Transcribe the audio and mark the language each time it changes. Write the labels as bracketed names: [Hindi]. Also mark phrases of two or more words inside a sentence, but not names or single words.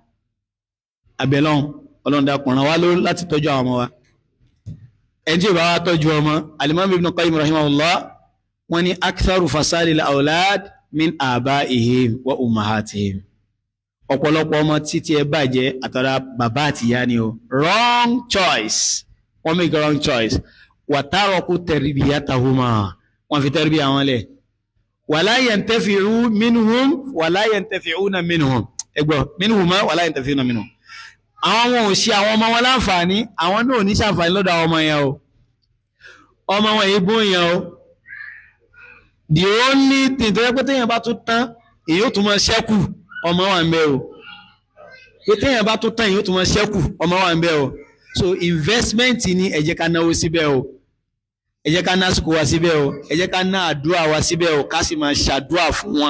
[Yoruba] Abẹ́lọ́run Ọlọ́run dákun ràn wá lórí láti tọ́jú àwọn ọmọ wa. Ẹni tí ò bá wá tọ́jú ọmọ, [Arabic] الإمام ابن القيم رحمه الله [Yoruba] wọ́n ní [Arabic] أكثر فساد الأولاد من آبائهم وأمهاتهم. [Yoruba] Ọ̀pọ̀lọpọ̀ ọmọ títí ẹ bàjẹ́ àtọ̀dá bàbá àti ìyá ni o. [English] Wrong choice. Wọ́n make a wrong choice. [Arabic] وتركوا تربيتهما. [Yoruba] Wọ́n fi tẹ́rìbí àwọn lẹ̀. [Arabic] ولا ينتفع منهم ولا ينتفعون منهم. Ẹgbọ́ منهما ولا ينتفعون منهم. [Yoruba] Àwọn wọn ò ṣe àwọn ọmọ wọn láǹfààní, àwọn náà ò ní ṣàǹfààní lọ́dọ̀ àwọn ọmọ yẹn o. Ọmọ wọn yìí bún yẹn o. [English] The only thing [Yoruba] tó yẹ pé téèyàn bá tún tán èyí ó tún máa ṣẹ́kù ọmọ wà ń bẹ o. Pé téèyàn bá tún tán èyí ó tún máa ṣẹ́kù ọmọ wà ń bẹ o. So investment ni ẹ jẹ́ ká náwó síbẹ̀ o. Ẹ jẹ́ ká ná àsìkò wa síbẹ̀ o. Ẹ jẹ́ ká ná àdúrà wa síbẹ̀ o. Ká sì máa ṣàdúrà fún wọn.